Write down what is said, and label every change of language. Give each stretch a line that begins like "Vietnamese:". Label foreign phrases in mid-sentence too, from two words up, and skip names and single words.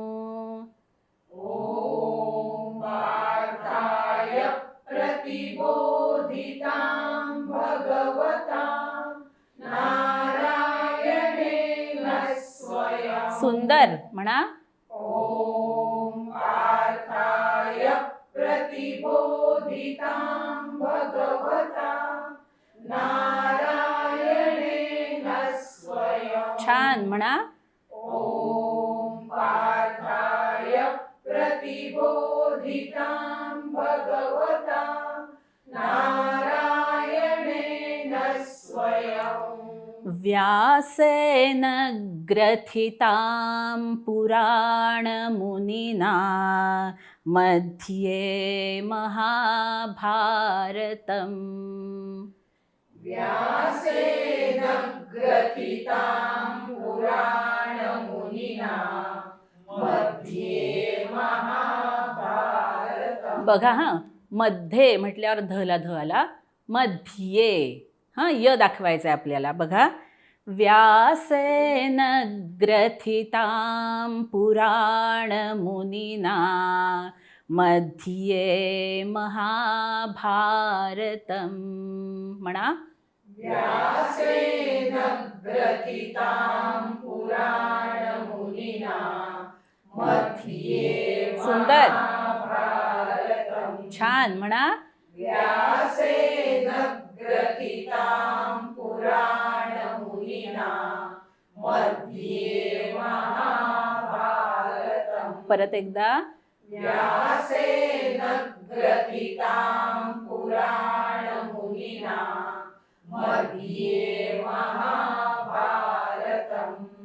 Sanskrit: ओम पार्थाय प्रतिबोधितां भगवता नारायणेन स्वयं.
Marathi: सुंदर. म्हणा.
Sanskrit: ओम पार्थाय प्रतिबोधितां भगवता नारायणेन स्वयं.
Marathi: छान. म्हणा.
Sanskrit: ओम पार्थाय प्रतिबोधितां भगवता नारायणेन स्वयं. व्यासेन ग्रथितां पुराणमुनिना मध्ये महाभारतम्. व्यासेन ग्रथितां पुराणमुनिना मध्ये महाभारतम्.
Marathi: बघा हा. मध्ये म्हटल्यावर धला ध आला. मध्ये हा य दाखवायचं आहे आपल्याला. बघा.
Sanskrit: व्यासेन ग्रथितां पुराणमुनिना मध्ये महाभारतम्. म्हणा. व्यासेन ग्रथितां पुराणमुनिना मध्ये. सुंदर.
Marathi: छान. म्हणा.
Sanskrit: व्यासेन ग्रथितां पुराणमुनिना मध्ये महाभारतम्.
Marathi: परत एकदा.
Sanskrit: व्यासेन ग्रथितां पुराणमुनिना मध्ये महाभारतम्.